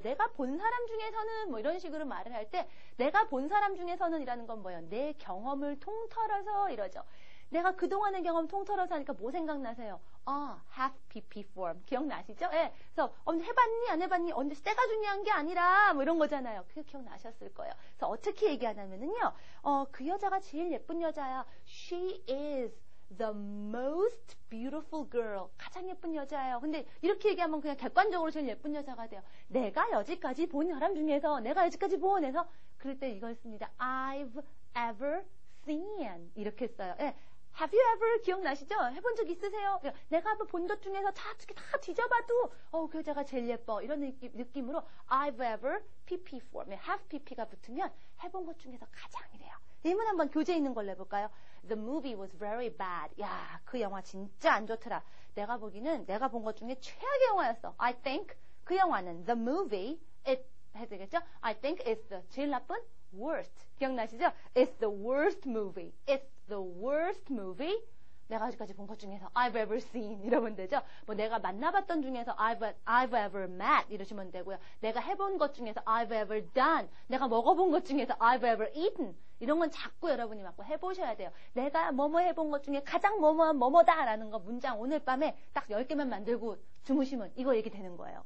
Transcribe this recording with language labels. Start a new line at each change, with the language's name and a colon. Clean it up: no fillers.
Korean: 내가 본 사람 중에서는 뭐 이런 식으로 말을 할 때 내가 본 사람 중에서는 이라는 건 뭐예요? 내 경험을 통틀어서 이러죠. 내가 그동안의 경험 통틀어서 하니까 뭐 생각나세요? have PP form. 기억나시죠? 예. 그래서 언제 해봤니? 안 해봤니? 언제 때가 중요한 게 아니라 뭐 이런 거잖아요. 그게 기억나셨을 거예요. 그래서 어떻게 얘기하냐면은요. 그 여자가 제일 예쁜 여자야.
English: She is the most beautiful girl.
Korean: 가장 예쁜 여자예요. 근데 이렇게 얘기하면 그냥 객관적으로 제일 예쁜 여자가 돼요. 내가 여지까지 본 사람 중에서 내가 여지까지 본 해서 그럴 때 이걸 씁니다.
English: I've ever seen.
Korean: 이렇게 써요. 예.
English: Have you ever
Korean: 기억나시죠? 해본 적 있으세요? 내가 한번 본 것 중에서 다 뒤져봐도 그 여자가 제일 예뻐. 이런 느낌으로
English: I've ever
Korean: PP form. have PP가 붙으면 해본 것 중에서 가장이래요. 이문 한번 교재 있는 걸로 해볼까요?
English: The movie was very bad.
Korean: 야, 그 영화 진짜 안 좋더라. 내가 보기는 내가 본 것 중에 최악의 영화였어.
English: I think
Korean: 그 영화는
English: the movie it
Korean: 해야 되겠죠?
English: I think it's the
Korean: 제일 나쁜
English: worst.
Korean: 기억나시죠?
English: It's the worst movie. It's the worst movie.
Korean: 내가 아직까지 본 것 중에서
English: I've ever seen
Korean: 이러면 되죠. 뭐 내가 만나봤던 중에서
English: I've ever met
Korean: 이러시면 되고요. 내가 해본 것 중에서
English: I've ever done.
Korean: 내가 먹어본 것 중에서
English: I've ever eaten.
Korean: 이런 건 자꾸 여러분이 맞고 해보셔야 돼요. 내가 뭐뭐 해본 것 중에 가장 뭐뭐한 뭐뭐다라는 거 문장 오늘 밤에 딱 10개만 만들고 주무시면 이거 얘기 되는 거예요.